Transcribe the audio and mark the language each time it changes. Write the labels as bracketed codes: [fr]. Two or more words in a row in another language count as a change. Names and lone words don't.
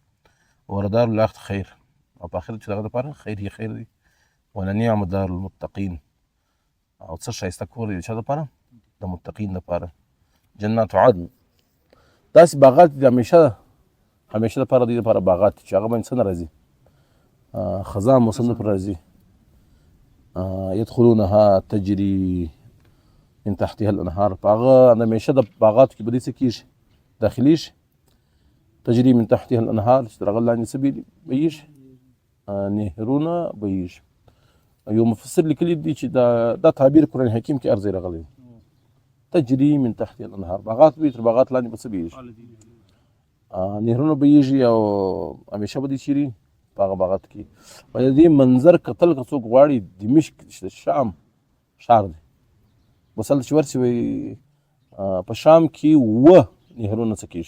[ar] وردار الاخرة خیر، [ps] او په آخرت کې د هغه دپاره خیر یې خیر دی. [ar] ولنعم دار المتقین، [ps] او څه ښایسته کور دی د چا دپاره؟ د متقین دپاره. [ar] جنات عدن [ps] داسې باغات دي همیشه دپاره دوی دپاره باغات دي چې هغه باندې څه نه راځي، خزان موسم نه پرې راځي. [ar] يدخلونها تجري من تحتها الانهار، [ps] په هغه همیشه د باغاتو کې به دوی څه کېږي؟ داخلېږي. [ar] تجري من تحتها الانهار [ps] چې تر هغه لاندې څه بهیږي؟ نهرونه بهیږي. یو مفسر لیکلی دی چې دا تعبیر قرآن حکیم کې هر ځای راغلی دی. [ar] تجري من تحتها الانهار، [ps] باغات به تر باغات لاندې به څه بهیږي؟ نهرونه بهیږي او همیشه به دوی چیرې په هغه باغاتو کې. او د دې منظر کتل که څوک غواړي، دمشق چې شام ښار دی، بس هلته چې ورسې وایي په شام کې 7 نهرونه څه کېږي؟